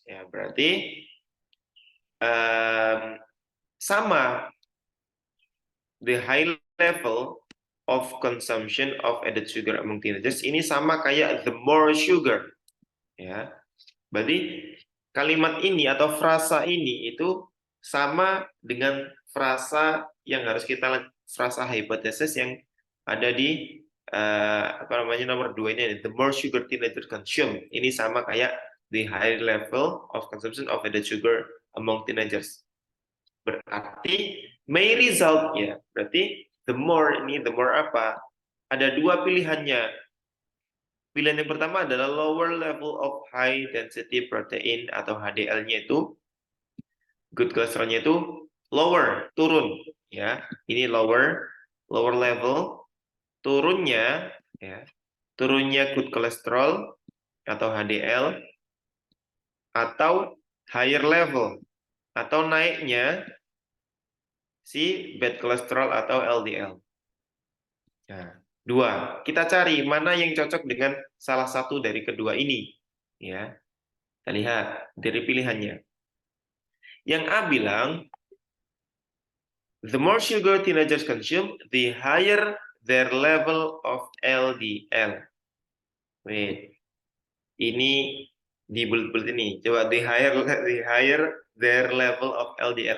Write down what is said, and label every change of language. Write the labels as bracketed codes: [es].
[id] Ya, berarti sama, [en] the high level of consumption of added sugar among teenagers [id] ini sama kayak [en] the more sugar. [id] Ya, berarti kalimat ini atau frasa ini itu sama dengan frasa yang harus kita frasa hypothesis yang ada di apa namanya nomor 2 ini, [en] the more sugar teenager consume. [id] Ini sama kayak [en] the high level of consumption of added sugar among teenagers. [id] Berarti [en] may result [id] ya. Berarti [en] the more ini, the more apa? [id] Ada dua pilihannya. Pilihan yang pertama adalah [en] lower level of high density protein [id] atau HDL-nya itu, good cholesterol-nya itu lower, turun ya. Ini lower level, turunnya ya. Turunnya good cholesterol atau HDL, atau higher level atau naiknya si bad cholesterol atau LDL. Nah, dua. Kita cari mana yang cocok dengan salah satu dari kedua ini. Ya, kita lihat dari pilihannya. Yang A bilang, [en] the more sugar teenagers consume, the higher their level of LDL. [id] Wait, ini di bulat-bulat ini. Coba [en] the higher their level of LDL.